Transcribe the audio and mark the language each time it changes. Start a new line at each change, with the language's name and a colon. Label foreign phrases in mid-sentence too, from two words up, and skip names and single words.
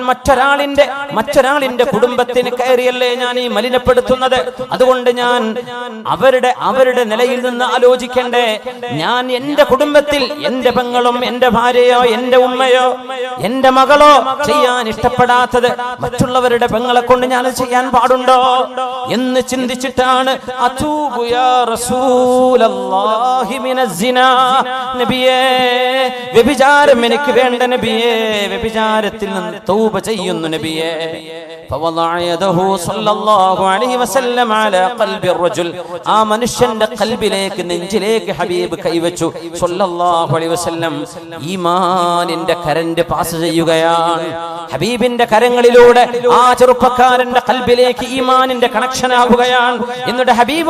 Malayalam: മറ്റൊരാളിന്റെ കുടുംബത്തിന് കയറിയല്ലേ ഞാൻ ഈ മലിനപ്പെടുത്തുന്നത് അതുകൊണ്ട് ഞാൻ അവരുടെ നിലയിൽ നിന്ന് ആലോചിക്കണ്ടേ ഞാൻ എന്റെ കുടുംബത്തിൽ എന്റെ പെങ്ങളും എന്റെ ഭാര്യയോ എന്റെ ഉമ്മയോ എന്റെ മകളോ ചെയ്യാൻ ഇഷ്ടപ്പെടാത്തത് മറ്റുള്ളവരുടെ പെങ്ങളെ കൊണ്ട് ഞാൻ ചെയ്യാൻ പാടുണ്ടോ എന്ന് ചിന്തിച്ചിട്ടാണ്
Arabic: أتوب يا رسول الله من الزنا
Malayalam: നബിയേ വ്യഭിചാരം എനിക്ക് വേണ്ട നബിയേ വ്യഭിചാരത്തിൽ നിന്ന് തൗബ ചെയ്യുന്നു നബിയേ
Arabic: فوضع يده صلى الله عليه وسلم على قلب الرجل
Malayalam: ആ മനുഷ്യന്റെ ഖൽബിലേക്ക് നെഞ്ചിലേക്ക് ഹബീബ് കൈവച്ചു
Arabic: صلى الله عليه وسلم
Malayalam: ഈമാനിന്റെ
English: current pass
Malayalam: ചെയ്യുകയാണ് ഹബീബിന്റെ കരങ്ങളിലൂടെ ആ ചെറുപ്പക്കാരന്റെ ഖൽബിലേക്ക് ഈമാനിന്റെ കണക്ഷൻ ആവുകയാണ് എന്നിട്ട് ഹബീബ്